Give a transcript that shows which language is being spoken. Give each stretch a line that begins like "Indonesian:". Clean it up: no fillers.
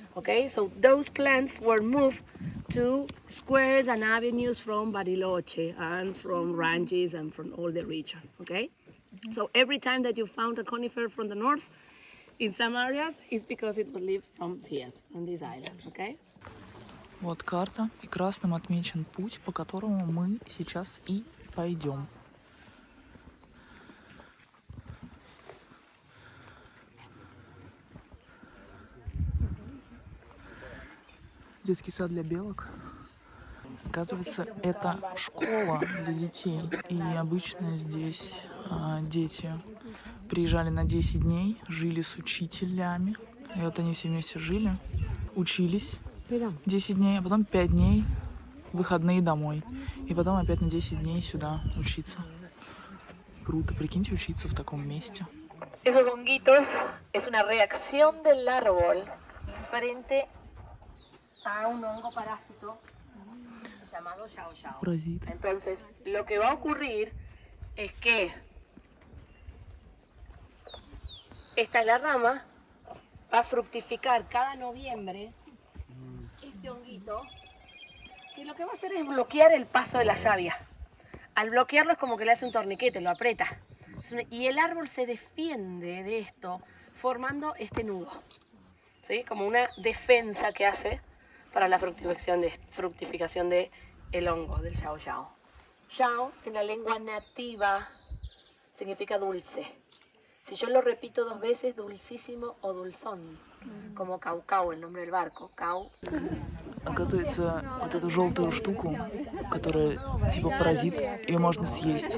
English: Okay, so those plants were moved to squares and avenues from Bariloche and from ranches and from all the region. Okay, so every time that you found a conifer from the north, in some areas, it's because it was lived from here, from this island. Okay.
Russian: Вот карта, и красным отмечен путь, по которому мы сейчас и пойдем. Детский сад для белок. Оказывается, это школа для детей. И обычно здесь дети приезжали на 10 дней, жили с учителями. И вот они все вместе жили, учились 10 дней, а потом 5 дней выходные домой. И потом опять на 10 дней сюда учиться. Круто, прикиньте, учиться в таком месте.
Spanish: Esos honguitos es una reacción del árbol frente a un hongo parásito llamado Xiao Xiao.
Russian: Паразит.
Spanish: Entonces, lo que va a ocurrir es que esta es la rama, va a fructificar cada noviembre este honguito, que lo que va a hacer es bloquear el paso de la savia. Al bloquearlo es como que le hace un torniquete, lo aprieta. Y el árbol se defiende de esto formando este nudo, ¿sí? Como una defensa que hace para la fructificación de el hongo, del xiao xiao. Xiao en la lengua nativa significa dulce. Si yo lo repito 2 veces, dulcísimo o dulzón, como caucao, el nombre del barco, cau.
Russian: Оказывается, вот эту желтую штуку, которая типа паразит, ее можно съесть.